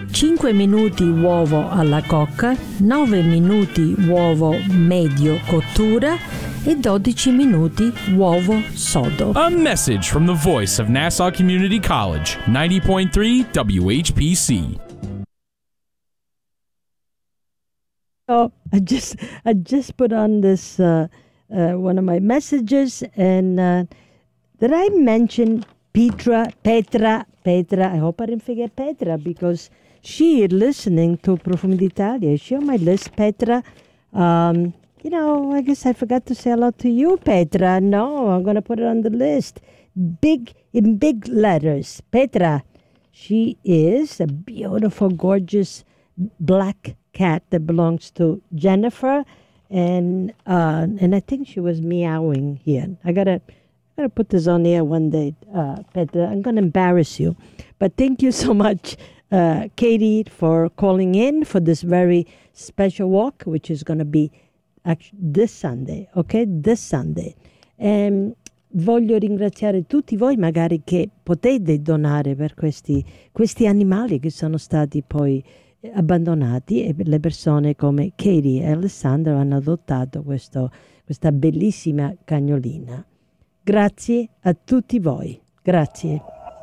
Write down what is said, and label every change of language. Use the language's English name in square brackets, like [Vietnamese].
[Italian] 5 minuti uovo alla cocca, 9 minuti uovo medio cottura e 12 minuti uovo sodo. [English] A message from the voice of Nassau Community College, 90.3 WHPC. Oh, I just put on this one of my messages, and did I mention Petra, I hope I didn't forget Petra, because she is listening to Profumi d'Italia. She on my list, Petra. You know, I guess I forgot to say hello to you, Petra. No, I'm going to put it on the list. In big letters. Petra, she is a beautiful, gorgeous black cat that belongs to Jennifer. And I think she was meowing here. I gotta put this on air one day, Petra. I'm going to embarrass you. But thank you so much, Katie, for calling in for this very special walk, which is going to be this Sunday. [Italian] And voglio ringraziare tutti voi, magari, che potete donare per questi animali che sono stati poi abbandonati, e le persone come Katie e Alessandro hanno adottato questa bellissima cagnolina. Grazie a tutti voi. Grazie.